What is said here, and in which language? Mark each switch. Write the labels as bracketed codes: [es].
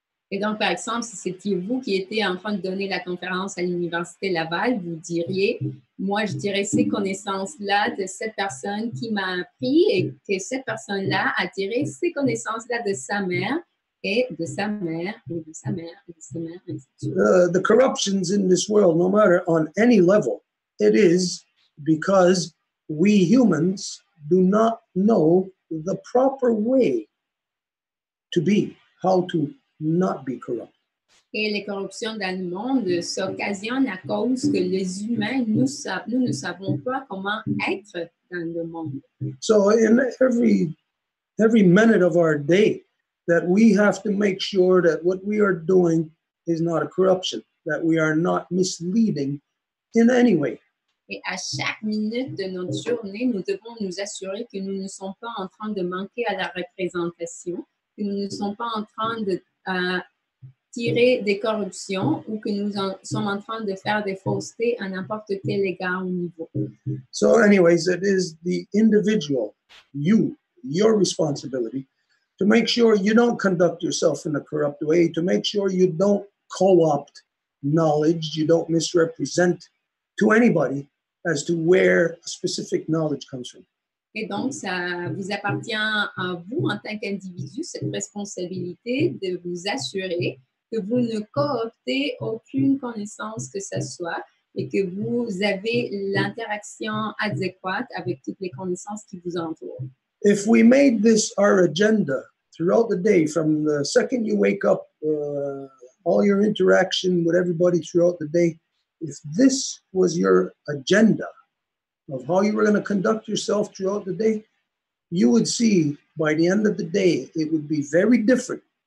[fr] Et donc, par exemple, si c'était vous qui étiez en train de donner la conférence à l'Université Laval, vous diriez, moi, je dirais ces connaissances-là de cette personne qui m'a appris et que cette personne-là a tiré ces connaissances-là de sa mère et de sa mère et de sa mère et de sa mère. Et ainsi de suite. [en] The corruptions in this world, no matter on any level, it is because we humans do not know the proper way to be, how to not be corrupt. [fr] Et les corruptions dans le monde s'occasionnent à cause que les humains, nous ne savons pas comment être dans le monde. [en] So in every minute of our day, that we have to make sure that what we are doing is not a corruption, that we are not misleading in any way. [fr] Et à chaque minute de notre journée, nous devons nous assurer que nous ne sommes pas en train de manquer à la représentation, que nous ne sommes pas en train de tirer des corruptions ou que nous sommes en train de faire des faussetés à n'importe quel égard ou niveau. [en] So anyways, it is the individual, your responsibility to make sure you don't conduct yourself in a corrupt way, to make sure you don't co-opt knowledge, you don't misrepresent to anybody as to where specific knowledge comes from. [fr] Et donc, ça vous appartient à vous, en tant qu'individu, cette responsabilité de vous assurer que vous ne cooptez aucune connaissance que ce soit et que vous avez l'interaction adéquate avec toutes les connaissances qui vous entourent. [en] If we made this our agenda throughout the day, from the second you wake up, all your interaction with everybody throughout the day, if this was your agenda of how you were going to conduct yourself throughout the day, you would see by the end of the day, it would be very different.